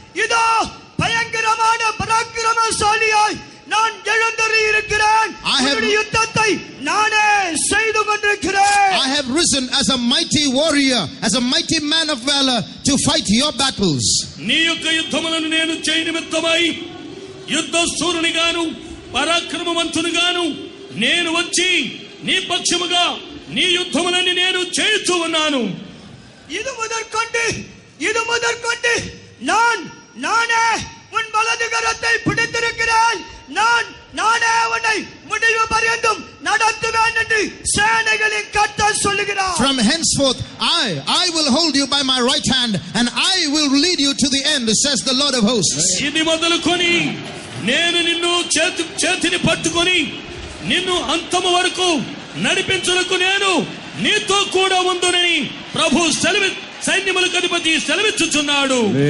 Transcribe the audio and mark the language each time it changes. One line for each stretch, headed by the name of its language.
Tamil: இதோ பயங்கரமான பராக்கிரமசாலியாய் நான் எழுந்தருளி இருக்கிறேன். யுத்தத்தை நானே செய்து கொண்டிருக்கிறேன்.
English: I have risen as a mighty warrior, as a mighty man of valor to fight your battles.
Telugu: నీ యొక్క యుద్ధములను నేను చేయ నిమిత్తమై యుద్ధ శూరునిగాను పరాక్రమవంతునిగాను నేను వచ్చి నీ పక్షముగా నీ యుద్ధములని నేను చేయుచూ ఉన్నాను.
Tamil: இது முதற்கொண்டு நானே உன் வலது கரத்தை பிடித்திருக்கிறேன். நானே உன்னை முடிவு பரியந்தம் நடத்துவேன் என்று சேனைகளின் கர்த்தர் சொல்லுகிறார்.
English: From henceforth I will hold you by my right hand and I will lead you to the end, says the Lord of hosts.
Telugu: ఇది మొదలుకొని నేను నిన్ను చేతిని పట్టుకొని నిన్ను అంతము వరకు నడిపించుటకు నేను నీతో కూడా ఉందునని ప్రభు సైన్యములకు అధిపతి సెలవిచ్చుచున్నాడు.